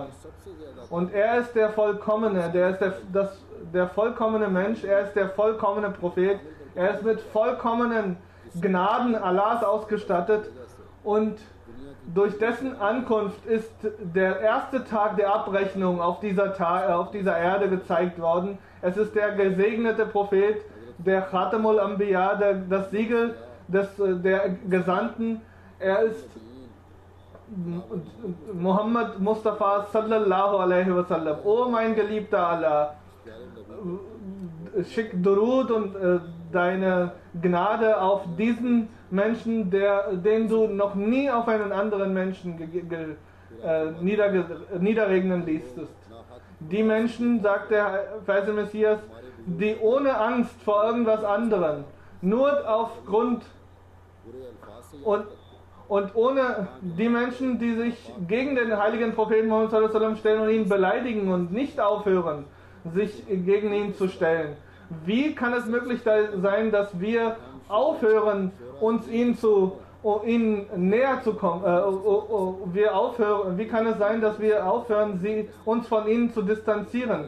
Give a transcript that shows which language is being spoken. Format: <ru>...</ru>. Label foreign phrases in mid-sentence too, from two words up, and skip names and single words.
<de>Und er ist der Vollkommene, der ist der vollkommene Mensch, er ist der vollkommene Prophet, er ist mit vollkommenen Gnaden Allahs ausgestattet und durch dessen Ankunft ist der erste Tag der Abrechnung auf dieser Erde gezeigt worden. Es ist der gesegnete Prophet, der</de> <ar>خاتم الأنبياء,</ar> <de>das Siegel der Gesandten. Er ist Muhammad Mustafa</de> <ar>صلى الله عليه وسلم.</ar> <de>O mein geliebter Allah, schick Durud und deine Gnade auf diesen Menschen, den du noch nie auf einen anderen Menschen niederregnen ließest. Die Menschen, sagt der verheißene Messias, die ohne Angst vor irgendwas anderem, nur aufgrund und ohne die Menschen, die sich gegen den heiligen Propheten Muhammad</de> <ar>صلى الله عليه وسلم</ar> <de>stellen und ihn beleidigen und nicht aufhören, sich gegen ihn zu stellen. Wie kann es möglich sein, dass wir aufhören, ihnen näher zu kommen? Wie kann es sein, dass wir aufhören, uns von ihnen zu distanzieren?</de>